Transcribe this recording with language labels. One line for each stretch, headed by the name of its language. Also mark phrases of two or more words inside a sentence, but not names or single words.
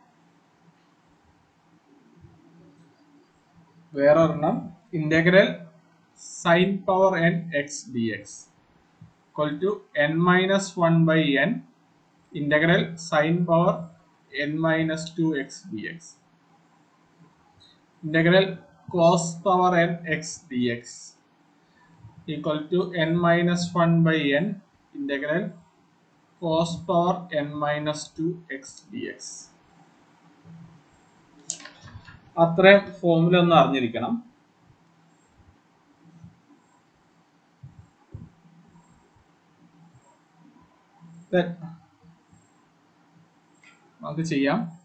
English: വേറൊരെണ്ണം integral sin power n x dx equal to n minus 1 by n integral sin power n minus 2 x dx. ഇന്റഗ്രൽ cos power n x dx equal to n minus 1 by n integral cos power n minus 2 x dx.
Malayalam: അത്രയും ഫോർമുല ഒന്ന് അറിഞ്ഞിരിക്കണം. നമുക്ക് ചെയ്യാം.